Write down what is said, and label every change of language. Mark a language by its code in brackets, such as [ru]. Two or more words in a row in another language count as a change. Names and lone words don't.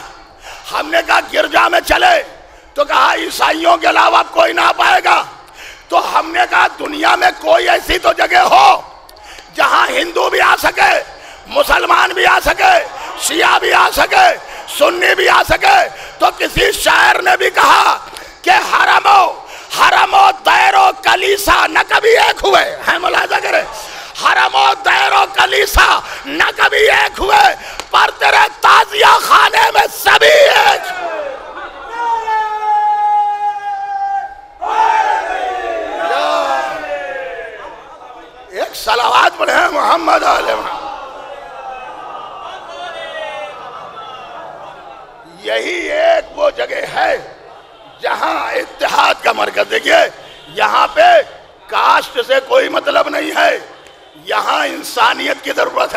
[ur] ہم نے کہا گرجا میں چلے، تو کہا عیسائیوں کے علاوہ کوئی نہ آ پائے گا۔ تو ہم نے کہا دنیا میں کوئی ایسی تو جگہ ہو جہاں ہندو بھی آ سکے، مسلمان بھی آ سکے، شیعہ بھی آ سکے، سنی بھی آ سکے۔ تو کسی شاعر نے بھی کہا کہ حرم و دیر و کلیسا نہ کبھی ایک ہوئے ہیں۔ ملاحظہ کریں، حرم و دیر و کلیسا نہ کبھی ایک ہوئے، پر تیرے تعزیہ خانے میں سبھی ایک۔ ایک صلوات پڑھے ہیں محمد علیہ وسلم۔ یہی ایک وہ جگہ ہے جہاں اتحاد کا مرکز، دیکھئے یہاں پہ کاسٹ سے کوئی مطلب نہیں ہے، یہاں انسانیت کی ضرورت ہے۔